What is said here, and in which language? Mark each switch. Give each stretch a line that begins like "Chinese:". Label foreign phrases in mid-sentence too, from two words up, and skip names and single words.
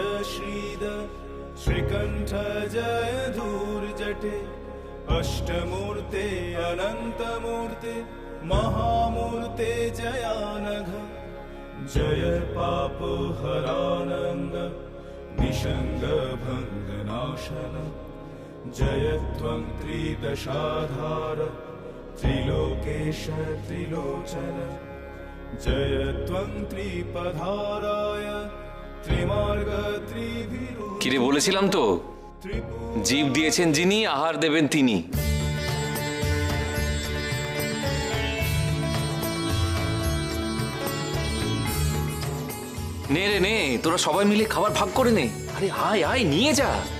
Sanskrit: শ্রীধর শ্রীকণ্ঠ জয় ধূর্জটে অষ্টমূর্তে অনন্তমূর্তে মহামূর্তে জয়ানঘ জয় পাপ হরানন্দ निषङ्गभङ्गनाशन जयत्वं त्रिदशाधार त्रिलोकेश त्रिलोचन जयत्वं त्रिपधाराय त्रिमार्ग त्रिभिरु
Bangla: কিরে বলেছিলাম তো, জীব দিয়েছেন যিনি, আহার দেবেন তিনি। নে রে নে, তোরা সবাই মিলে খাবার ভাগ করে নে। আরে আয় আয়, নিয়ে যা।